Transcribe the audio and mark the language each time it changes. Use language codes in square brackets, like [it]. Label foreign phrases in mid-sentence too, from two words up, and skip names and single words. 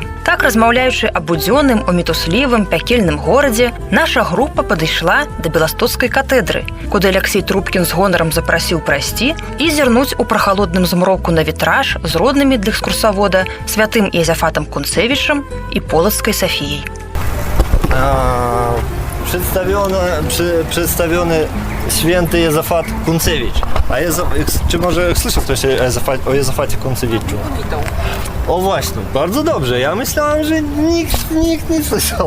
[be] Так, размаўляючы аб будзённым, умітуслівым, пякельным горадзе, наша група падышла да Беластоцкай катэдры, куды Алексей Трубкін з гонарам запрасіў прайсці і зірнуць у прахалодным змроку на вітраж з роднымі для экскурсавода святым Езафатам Кунцевічам і Полацкай Сафіяй. [pl] Przedstawiony święty Jezafat Kuncewicz. Czy może słyszał ktoś o Jezafacie Kuncewiczu? O właśnie, bardzo dobrze. Ja myślałem, że nikt nie słyszał.